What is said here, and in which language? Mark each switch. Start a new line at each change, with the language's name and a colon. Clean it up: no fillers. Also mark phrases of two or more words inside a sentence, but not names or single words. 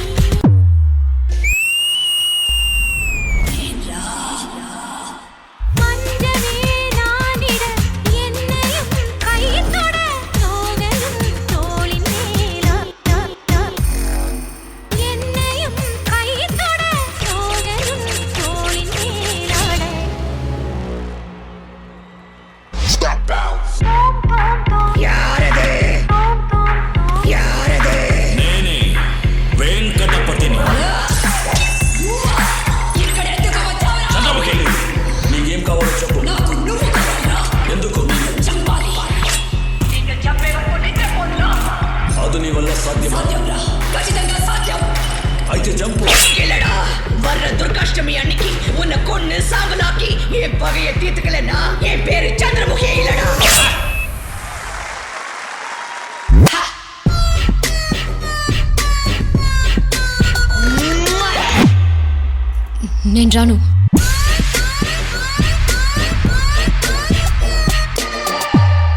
Tamil: மஞ்சனே நானிட என்னையும் கைத்தொட தோகலும் தோளின் மேலா என்னையும் கைத்தொட தோகலும் தோளின் மேலாட
Telugu: నేనే వెంకటపతిని. చంద్రముఖి, నీకేం కావాలో చెప్పు. ఎందుకు? అది నీ వల్ల సాధ్యమా? అయితే జంపు.
Tamil: வர்ற துர்காஷ்டமி அன்னைக்கு உன்னை கொன்னு சாம்பலாக்கி என் பகையை தீர்த்துக்கலன்னா என் பேரு சந்திரமுகியே இல்லடா.
Telugu: నేను రాను.